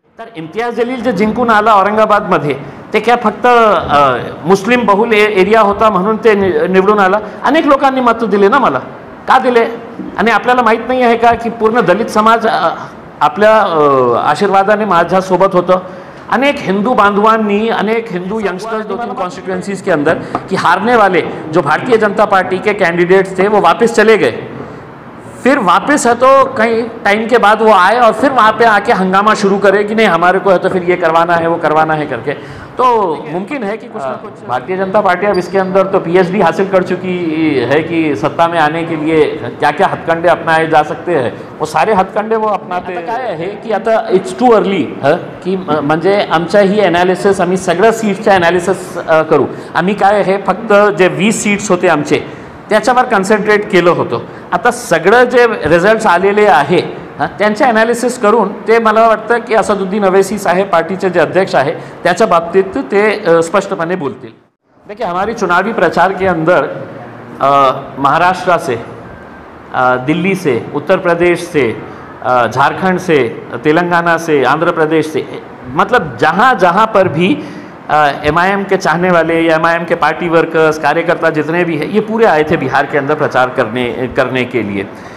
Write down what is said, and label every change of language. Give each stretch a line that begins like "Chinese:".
Marathi: तर इम्तियाज जलील जे जिंकून आला औरंगाबादमध्ये, ते काय फक्त मुस्लिम बहुल एरिया होता म्हणून ते निवडून आला. अनेक लोकांनी मतं दिले ना मला, का दिले. आणि आपल्याला माहीत नाही आहे का की पूर्ण दलित समाज आपल्या आशीर्वादाने माझ्यासोबत होतं. अनेक हिंदू बांधवांनी, अनेक हिंदू यंगस्टर्स
Hindi: 2-3 कॉन्स्टिट्यूएंसीज के अंदर कि हारने वाले जो भारतीय जनता पार्टी के कैंडिडेट्स थे वो वापस चले गए. फिर वापस है तो कई टाइम के बाद वो आए और फिर वहाँ पे आके हंगामा शुरू करे कि नहीं हमारे को है तो फिर ये करवाना है वो करवाना है करके. तो मुमकिन है कि कुछ ना कुछ भारतीय जनता पार्टी अब इसके अंदर तो PhD हासिल कर चुकी है कि सत्ता में आने के लिए क्या क्या हथकंडे अपनाए जा सकते हैं वो सारे हथकंडे वो अपनाते.
Marathi: काय आहे की आता
English: it's too early
Marathi: की म्हणजे आमच्या ही ॲनालिसिस आम्ही सगळ्या सीट्सच्या ॲनालिसिस करू. आम्ही काय आहे फक्त जे 20 सीट्स होते आमचे त्याच्यावर कन्सन्ट्रेट केलं होतं. आता सगळं जे रिझल्ट्स आलेले आहे त्यांचे ॲनालिसिस करून ते मला वाटतं की असदुद्दीन अवैसी साहेब पार्टीचे जे अध्यक्ष आहे त्याच्या बाबतीत ते स्पष्टपणे बोलतील.
Hindi: देखिए हमारी चुनावी प्रचार के अंदर महाराष्ट्र से, दिल्ली से, उत्तर प्रदेश से, झारखंड से, तेलंगाना से, आंध्र प्रदेश से, मतलब जहाँ जहाँ पर भी MIM के चाहने वाले या MIM के पार्टी वर्कर्स, कार्यकर्ता जितने भी हैं, ये पूरे आए थे बिहार के अंदर प्रचार करने के लिए.